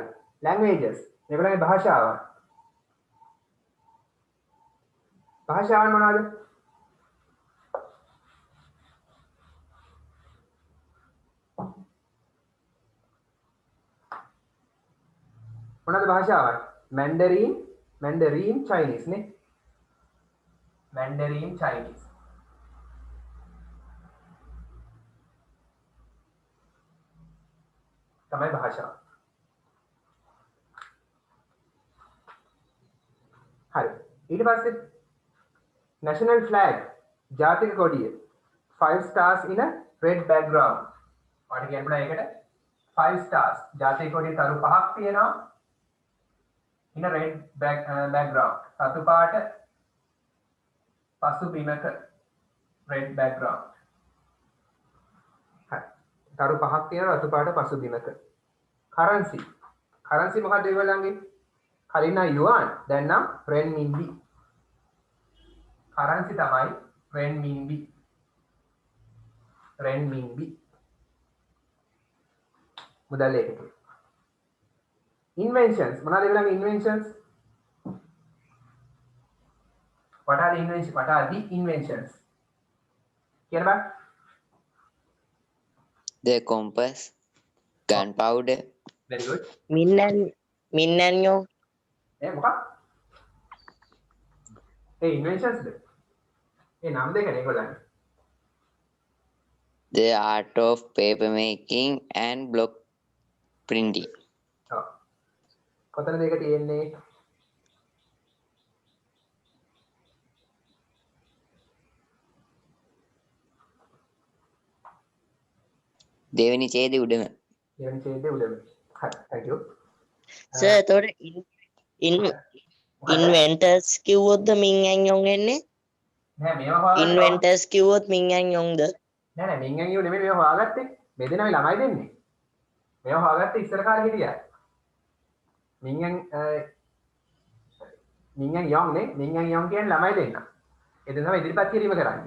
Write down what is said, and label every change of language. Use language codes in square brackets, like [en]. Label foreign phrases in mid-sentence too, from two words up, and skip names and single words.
[si] languages මේගොල්ලන්ගේ භාෂාවන්. භාෂාවන් මොනවද? මොනවද භාෂාවන්? Mandarin Chinese නේ. Mandarin Chinese. තමයි භාෂාව. හරි. ඊට පස්සේ [en] national flag [si] ජාතික කොඩිය [en] 5 stars in a red background. [si] ඔයාලට කියන්න පුළුවන් ඒකට [en] 5 stars [si] ජාතික කොඩිය තරු පහක් තියෙනවා [en] in a red background. [si] රතු පාට පසු බිමක [en] red background. [si] හරි. තරු පහක් තියෙනවා රතු පාට පසු බිමක. currency මොකක්ද ඒගොල්ලන්ගේ? කලින් නම් yuan දැන් නම් renminbi. currency තමයි renminbi. මුදල් ඒකක. inventions මොනවද ඒගොල්ලන්ගේ inventions? [en] what are the inventions [si] කියන බා? [en] The compass, gunpowder, very good. Min and Yang. [si] මොකක්? inventions ද? නම් දෙකනේ ඒගොල්ලන්ගේ. [en] the art of paper making and block printing. [si] ඔව්. කොතනද ඒක තියෙන්නේ? දෙවෙනි ඡේදයේ උඩම. දෙවෙනි ඡේදයේ උඩම. හරි. [en] thank you. [si] Sir, එතකොට inventors කිව්වොත්ද Min and Yang එන්නේ? නෑ මේවා හොයාගන්න. Inventors කිව්වොත් Min and Yang ද? නෑ මින් ඇන් යෝ නෙමෙයි මේවා හොයාගත්තේ. මේ දෙනා ළමයි දෙන්නේ. මේවා හොයාගත්තේ ඉස්සර කාලේ හිටියා. මින් ඇන් යොන් නේ. මින් ඇන් යොන් කියන්නේ ළමයි දෙන්න. ඒ දෙනා තමයි ඉදිරිපත් කිරීම කරන්නේ.